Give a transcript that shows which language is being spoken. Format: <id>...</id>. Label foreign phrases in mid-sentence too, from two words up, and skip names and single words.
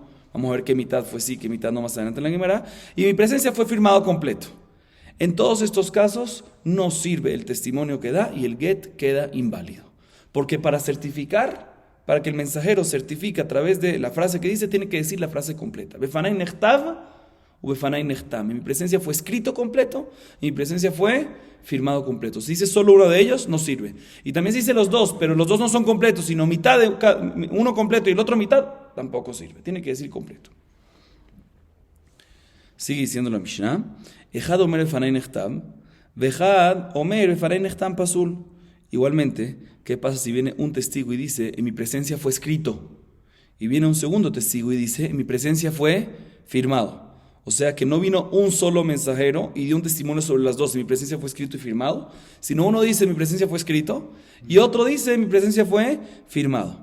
<es>Vamos a ver qué mitad fue sí, qué mitad no más adelante en la Gemara. Y mi presencia fue firmado completo. En todos estos casos no sirve el testimonio que da y el get queda inválido. Porque para que el mensajero certifique a través de la frase que dice, tiene que decir la frase completa.</es> <he>בפני נכתב או בפני נחתם.</he> <es>Mi presencia fue escrito completo y mi presencia fue firmado completo. Si dice solo uno de ellos, no sirve. Y también si dice los dos, pero los dos no son completos, sino mitad de uno completo y el otro mitad, tampoco sirve. Tiene que decir completo. Sigue diciendo la Mishnah:</es> <he>אחד אומר בפני נחתם, ואחד אומר בפני נחתם פסול.</he> <es>Igualmente, ¿qué pasa si viene un testigo y dice, en mi presencia fue escrito? Y viene un segundo testigo y dice, en mi presencia fue firmado. O sea que no vino un solo mensajero y dio un testimonio sobre las dos, en mi presencia fue escrito y firmado, sino uno dice, en mi presencia fue escrito, y otro dice, en mi presencia fue firmado.</es>